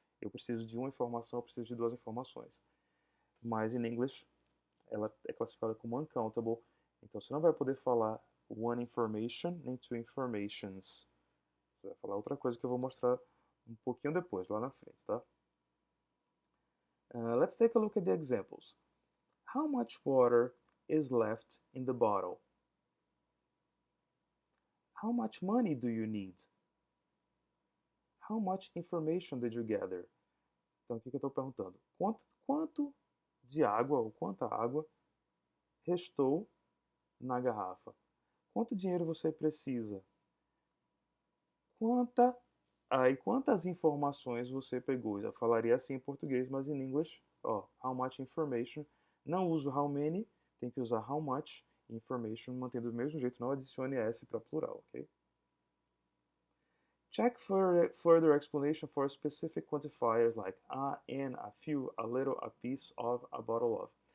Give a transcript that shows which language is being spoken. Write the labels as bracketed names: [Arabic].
[Portuguese] Eu preciso de uma informação, eu preciso de duas informações. Mas em inglês ela é classificada como uncountable. Então você não vai poder falar [English] one information [Portuguese] nem [English] two informations. [Portuguese] Você vai falar outra coisa que eu vou mostrar um pouquinho depois, lá na frente, tá? [English] Let's take a look at the examples. How much water is left in the bottle? How much money do you need? How much information did you gather? [Portuguese] Então, o que eu estou perguntando? Quanto de água, ou quanta água restou na garrafa? Quanto dinheiro você precisa? Quantas informações você pegou? Já falaria assim em português, mas em inglês, ó, how much information. Não uso how many, tem que usar how much information, mantendo do mesmo jeito, não adicione s para plural, ok? [English] Check for further explanation for specific quantifiers like a, an, a few, a little, a piece of, a bottle of.